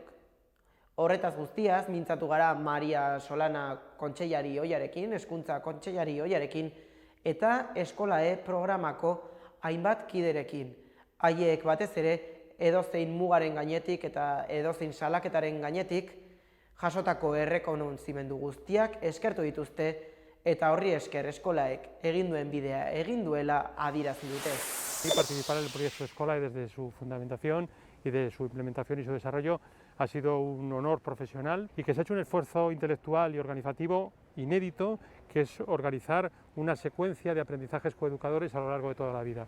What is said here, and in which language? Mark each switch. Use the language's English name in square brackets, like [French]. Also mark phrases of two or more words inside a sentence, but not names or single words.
[Basque] Horretaz guztiaz, mintzatu gara Maria Solana kontseilari ohiarekin, hezkuntza kontseilari ohiarekin, eta Eskolae programako hainbat kiderekin. Haiek batez ere, edozein mugaren gainetik eta edozein salaketaren gainetik, jasotako errekonozimendu guztiak eskertu dituzte, eta horri esker Eskolaek egin duen bidea egin duela adierazi dute. [Spanish] Participar en el proyecto Eskolae desde su fundamentación y de su implementación y su desarrollo ha sido un honor profesional y que se ha hecho un esfuerzo intelectual y organizativo inédito, que es organizar una secuencia de aprendizajes coeducadores a lo largo de toda la vida.